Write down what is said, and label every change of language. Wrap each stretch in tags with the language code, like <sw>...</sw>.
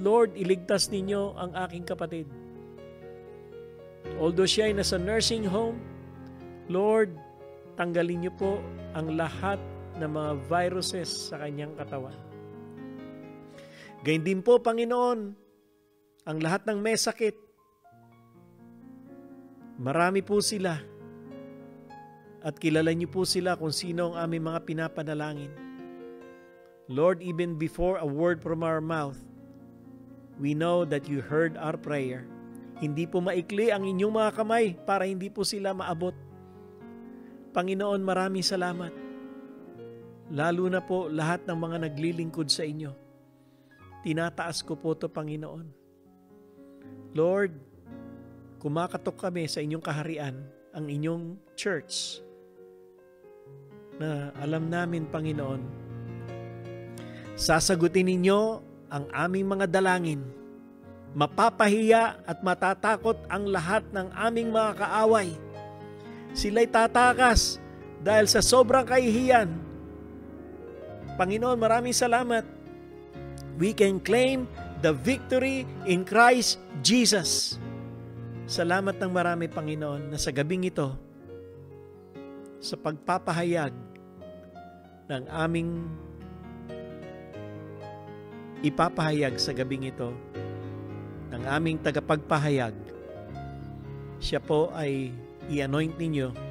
<tl>Lord, iligtas ninyo ang aking kapatid. Although siya ay nasa nursing home, Lord, tanggalin niyo po ang lahat ng mga viruses sa kanyang katawan. Gayun din po, Panginoon, ang lahat ng may sakit. Marami po sila. At kilala niyo po sila kung sino ang aming mga pinapanalangin.</tl> <en>Lord, even before a word from our mouth, we know that you heard our prayer.</en> <tl>Hindi po maikli ang inyong mga kamay para hindi po sila maabot. Panginoon, maraming salamat. Lalo na po lahat ng mga naglilingkod sa inyo. tinataas ko po ito, Panginoon. Lord, kumakatok kami sa inyong kaharian, ang inyong church, na alam namin, Panginoon, sasagutin ninyo ang aming mga dalangin. Mapapahiya at matatakot ang lahat ng aming mga kaaway. Sila'y tatakas dahil sa sobrang kahihiyan. Panginoon, maraming salamat.</tl> <en>We can claim the victory in Christ Jesus.</en> <tl>Salamat ng marami, Panginoon, na sa gabing ito, sa pagpapahayag ng aming ipapahayag sa gabing ito, ng aming tagapagpahayag, siya po ay i-anoint ninyo.</tl>